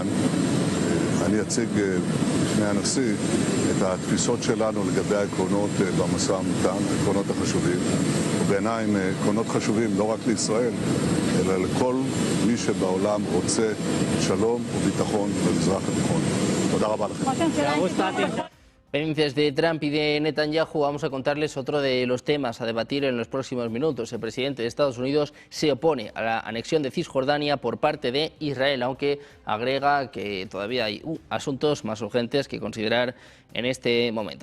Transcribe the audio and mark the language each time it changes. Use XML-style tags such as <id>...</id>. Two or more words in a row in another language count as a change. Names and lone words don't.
<he>אני אציג בפני הנשיא את התפיסות שלנו לגבי העקרונות במשא ומתן, העקרונות החשובים. ובעיניי הם עקרונות חשובים לא רק לישראל, אלא לכל מי שבעולם רוצה שלום וביטחון במזרח התיכון. תודה רבה לכם.</he> <es>Pendientes de Trump y de Netanyahu, vamos a contarles otro de los temas a debatir en los próximos minutos. El presidente de Estados Unidos se opone a la anexión de Cisjordania por parte de Israel, aunque agrega que todavía hay asuntos más urgentes que considerar en este momento.</es>